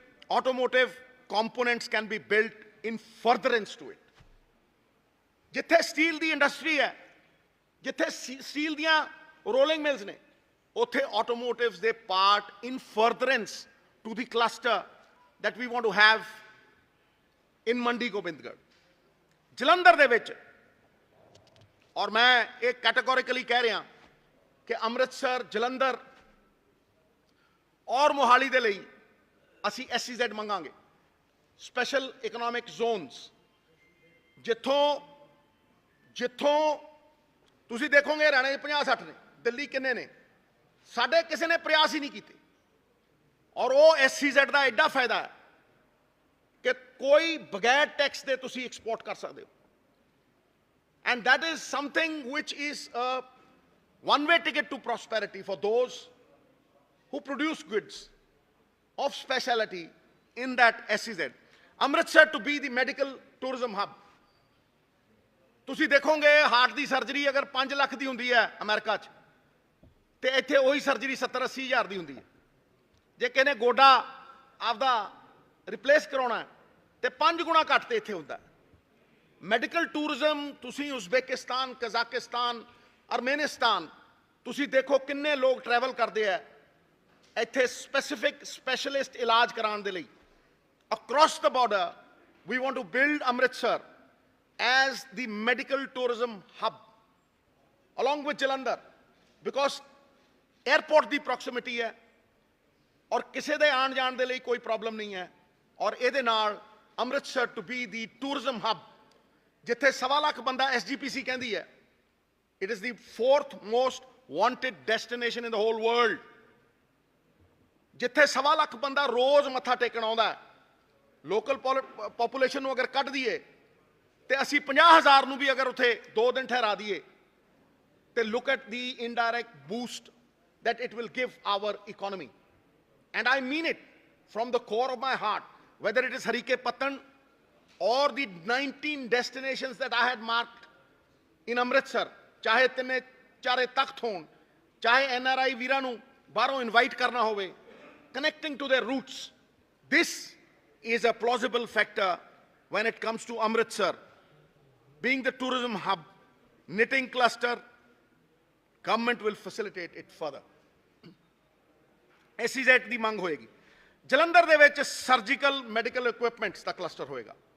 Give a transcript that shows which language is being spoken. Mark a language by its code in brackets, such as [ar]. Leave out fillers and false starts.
[en] Automotive components can be built in furtherance to it. [pa] ਜਿੱਥੇ steel ਦੀ industry ਹੈ, ਜਿੱਥੇ steel ਦੀਆਂ ਰੋਲਿੰਗ ਮਿਲਸ ਨੇ, ਉੱਥੇ ਆਟੋਮੋਟਿਵਸ ਦੇ part [en] in furtherance to the cluster that we want to have in [pa] Mandi Gobindgarh. Jalandhar ਦੇ ਵਿੱਚ, ਔਰ ਮੈਂ ਇਹ ਕੈਟੇਗੋਰੀਕਲੀ ਕਹਿ ਰਿਹਾ ਕਿ ਅੰਮ੍ਰਿਤਸਰ, ਜਲੰਧਰ ਔਰ ਮੋਹਾਲੀ ਦੇ ਲਈ ਅਸੀਂ SEZ ਮੰਗਾਂਗੇ, ਸਪੈਸ਼ਲ ਇਕਨੋਮਿਕ ਜ਼ੋਨਸ, ਜਿੱਥੋਂ ਤੁਸੀਂ ਦੇਖੋਗੇ ਹਰਿਆਣੇ 50-60 ਨੇ, ਦਿੱਲੀ ਕਿੰਨੇ ਨੇ, ਸਾਡੇ ਕਿਸੇ ਨੇ ਪ੍ਰਯਾਸ ਹੀ ਨਹੀਂ ਕੀਤੇ। ਔਰ ਉਹ SEZ ਦਾ ਐਡਾ ਫਾਇਦਾ ਹੈ ਕਿ ਕੋਈ ਬਗੈਰ ਟੈਕਸ ਦੇ ਤੁਸੀਂ ਐਕਸਪੋਰਟ ਕਰ ਸਕਦੇ ਹੋ। [en] And that is something which is a one-way ticket to prosperity for those who produce goods of speciality in that SEZ. Amritsar to be the medical tourism hub. [pa] ਤੁਸੀਂ ਦੇਖੋਗੇ ਹਾਰਟ ਦੀ surgery ਅਗਰ 5 ਲੱਖ ਦੀ ਹੁੰਦੀ ਹੈ America 'ਚ, ਤੇ ਇੱਥੇ ਉਹੀ surgery 70-80 ਹਜ਼ਾਰ ਦੀ ਹੁੰਦੀ ਹੈ। ਜੇ ਕਿਸੇ ਨੇ ਗੋਡਾ ਆਪਦਾ ਰਿਪਲੇਸ ਕਰਾਉਣਾ ਤੇ 5 ਗੁਣਾ ਘੱਟ ਤੇ ਇੱਥੇ ਹੁੰਦਾ। ਮੈਡੀਕਲ ਟੂਰਿਜ਼ਮ ਤੁਸੀਂ ਉਜ਼ਬੇਕਿਸਤਾਨ, ਕਜ਼ਾਕਿਸਤਾਨ, ਅਰਮੇਨਿਸਤਾਨ ਤੁਸੀਂ ਦੇਖੋ ਕਿੰਨੇ ਲੋਕ ਟਰੈਵਲ ਕਰਦੇ ਆ ਇੱਥੇ ਸਪੈਸੀਫਿਕ ਸਪੈਸ਼ਲਿਸਟ ਇਲਾਜ ਕਰਾਉਣ ਦੇ ਲਈ। [en] across the border we want to build Amritsar as the medical tourism hub along with Jalandhar, because airport ਦੀ proximity ਹੈ [pa] ਔਰ ਕਿਸੇ ਦੇ ਆਉਣ ਜਾਣ ਦੇ ਲਈ ਕੋਈ ਪ੍ਰੋਬਲਮ ਨਹੀਂ ਹੈ। ਔਰ ਇਹਦੇ ਨਾਲ Amritsar [en] to be the tourism hub, [pa] ਜਿੱਥੇ 1.25 ਲੱਖ ਬੰਦਾ SGPC ਕਹਿੰਦੀ ਹੈ, [en] it is the 4th most wanted destination in the whole world, [pa] ਜਿੱਥੇ 1.25 ਲੱਖ ਬੰਦਾ ਰੋਜ਼ ਮੱਥਾ ਟੇਕਣ ਆਉਂਦਾ ਹੈ। ਲੋਕਲ ਪੋਪੂਲੇਸ਼ਨ ਨੂੰ ਅਗਰ ਕੱਢ ਦਈਏ ਤੇ ਅਸੀਂ 50,000 ਨੂੰ ਵੀ ਅਗਰ ਉੱਥੇ 2 ਦਿਨ ਠਹਿਰਾ ਦਈਏ ਤੇ [en] look at the indirect boost that it will give our economy. And I mean it from the core of my heart, whether it is Harike Patan or the 19 destinations that I had marked in Amritsar, [pa] ਚਾਹੇ ਤਿੰਨੇ ਚਾਰੇ ਤਖਤ ਹੋਣ, ਚਾਹੇ NRI ਵੀਰਾਂ ਨੂੰ ਬਾਹਰੋਂ invite ਕਰਨਾ ਹੋਵੇ, [en] connecting to their roots. This is a plausible factor when it comes to Amritsar being the tourism hub, knitting cluster. Government will facilitate it further. [pa] SEZ ਦੀ ਮੰਗ ਹੋਏਗੀ। ਜਲੰਧਰ ਦੇ ਵਿੱਚ ਸਰਜੀਕਲ ਮੈਡੀਕਲ ਇਕੁਇਪਮੈਂਟਸ ਦਾ cluster ਹੋਏਗਾ।